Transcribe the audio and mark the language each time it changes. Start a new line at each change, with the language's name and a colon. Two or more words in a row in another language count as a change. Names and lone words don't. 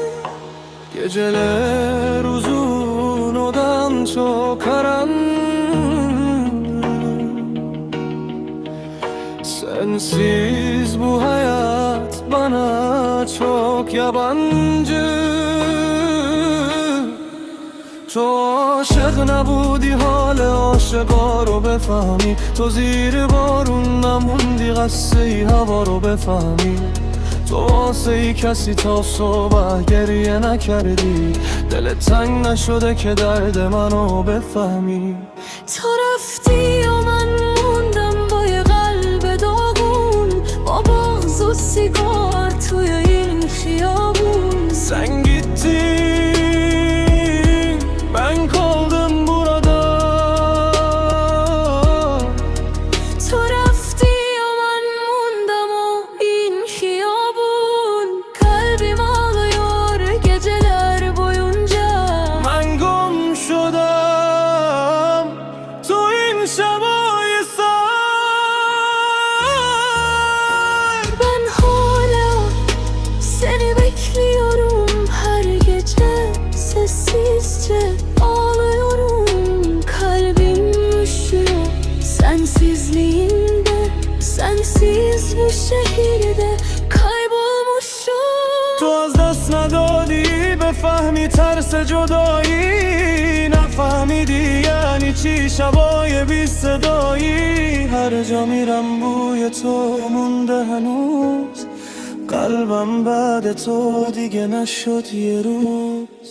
Turkish: Geceler uzun, odan çok karanlık. Sensiz bu hayat bana çok yabancı.
Persian: تو عاشق نبودی حال عاشقا رو بفهمی. تو زیر بارون نموندی قصه ای هوا رو بفهمی. تو واسه ای کسی تا صبح گریه نکردی. دلت تنگ نشده که درد منو بفهمی. تو رفتی و من موندم با یه قلب داغون، با بغض و سیگار توی این خیابون.
Turkish: Sen gittin, ben kaldım burada.
Persian: تو رفتی و من موندم و این خیابون.
Turkish: kalbim ağlıyor geceler boyunca.
Persian: من گم شدم تو این شبای سر.
Turkish: Ben hala seni bekliyorum her gece. Sessizce ağlıyorum, kalbim üşüyor sensizliğinde. Sensiz bu şehirde kaybolmuşum.
Persian: تو از دست ندادی بفهمی ترس جدایی. نفهمیدی یعنی چی شبای بی صدایی. هر جا میرم بوی تو مونده هنوز. قلبم بعد تو دیگه نشد یه روز.